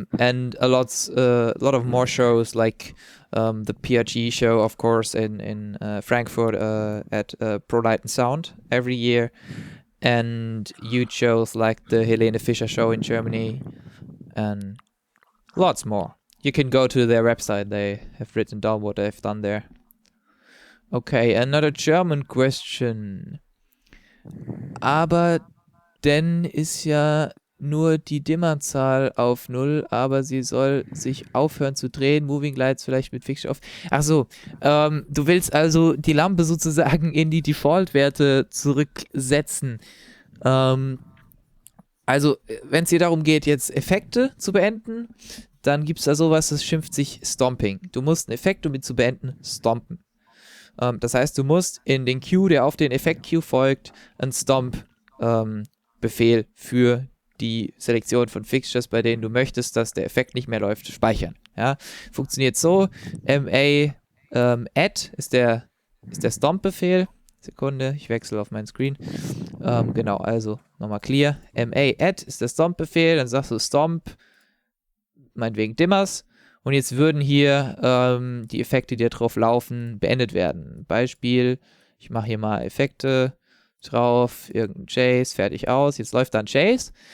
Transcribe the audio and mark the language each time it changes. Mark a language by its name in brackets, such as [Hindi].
[English] And a lot of more shows, like the PRG show, of course, in Frankfurt at Pro Light and Sound every year, and huge shows like the Helene Fischer show in Germany, and lots more. You can go to their website. They have written down what they've done there. Okay, another German question. [German] Aber denn ist ja nur die Dimmerzahl auf 0, aber sie soll sich aufhören zu drehen. Moving Lights vielleicht mit Fixture auf. Achso, du willst also die Lampe sozusagen in die Default-Werte zurücksetzen. Also, wenn es hier darum geht, jetzt Effekte zu beenden, dann gibt es da sowas, das schimpft sich Stomping. Du musst einen Effekt, um ihn zu beenden, stompen. Das heißt, du musst in den Queue, der auf den Effekt-Queue folgt, einen Stomp-Befehl für die Selektion von Fixtures, bei denen du möchtest, dass der Effekt nicht mehr läuft, speichern. Ja? Funktioniert so, add ist der Stomp-Befehl. Sekunde, ich wechsle auf meinen Screen. Genau, also nochmal clear. add ist der Stomp-Befehl, dann sagst du Stomp, meinetwegen Dimmers. Und jetzt würden hier die Effekte, die da drauf laufen, beendet werden. Beispiel, ich mache hier mal Effekte drauf, irgendein Chase, fertig aus. Jetzt läuft da ein Chase.